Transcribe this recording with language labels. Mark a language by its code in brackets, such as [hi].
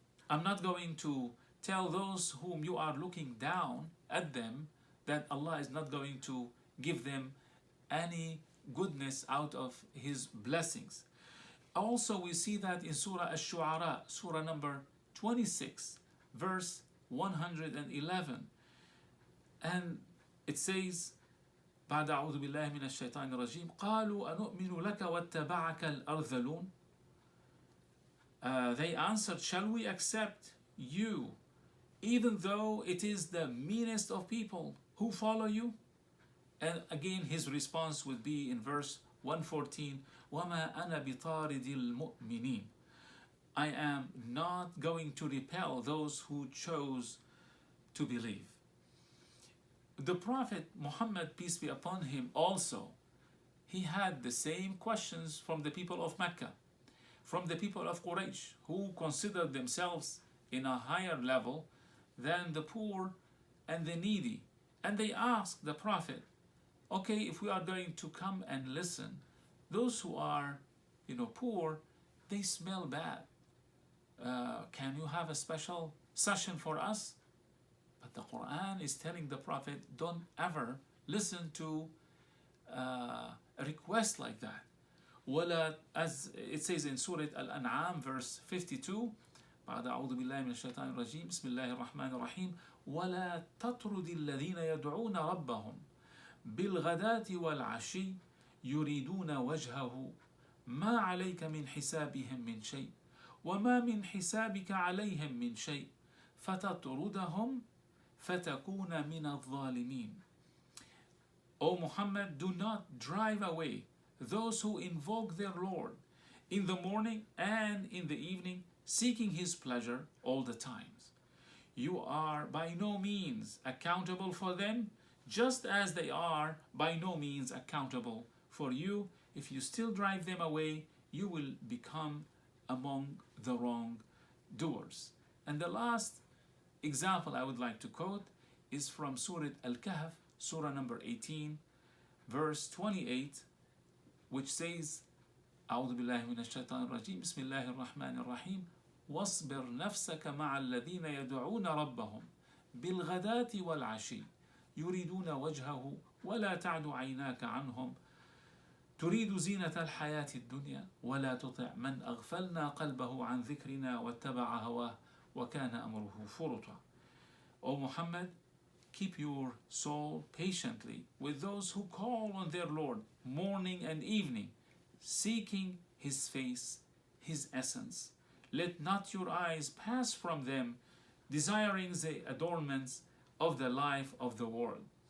[en] I'm not going to tell those whom you are looking down at them that Allah is not going to give them any goodness out of His blessings. Also, we see that in Surah Ash-Shu'ara, Surah number 26, verse 111. And it says, [ar] بعد أعوذ بالله من الشيطان الرجيم قالوا أنؤمن لك واتبعك الأرذلون. [en] They answered, shall we accept you even though it is the meanest of people who follow you? And again his response would be in verse 114, [ar] وَمَا أَنَا بِطَارِدِ الْمُؤْمِنِينَ. [en] I am not going to repel those who chose to believe. The Prophet Muhammad, peace be upon him, also, he had the same questions from the people of Mecca, from the people of Quraysh, who considered themselves in a higher level than the poor and the needy. And they asked the Prophet, okay, if we are going to come and listen, those who are, poor, they smell bad. Can you have a special session for us? But the Quran is telling the Prophet, don't ever listen to a request like that. [ar] ولا, [en] as it says in Surah Al-An'am, verse 52, [ar] بعد أعوذ بالله من الشيطان الرجيم بسم الله الرحمن الرحيم ولا تطرد الذين يدعون ربهم بالغداة والعشي يريدون وجهه ما عليك من حسابهم من شيء وما من حسابك عليهم من شيء فتطردهم فتكون من الظالمين. [en] O Muhammad, do not drive away those who invoke their Lord in the morning and in the evening, seeking His pleasure all the times. You are by no means accountable for them, just as they are by no means accountable for you. If you still drive them away, you will become among the wrongdoers. And the last example I would like to quote is from Surah Al-Kahf, Surah number 18, verse 28, which says, [ar] أعوذ بالله من الشيطان الرجيم بسم الله الرحمن الرحيم واصبر نفسك مع الذين يدعون ربهم بالغداة والعشي يريدون وجهه ولا تعد عيناك عنهم تريد زينة الحياة الدنيا ولا تطع من أغفلنا قلبه عن ذكرنا واتبع هواه وكان أمره فرطا. [en] O Muhammad, keep your soul patiently with those who call on their Lord morning and evening, seeking His face, His essence. Let not your eyes pass from them, desiring the adornments of the life of the world.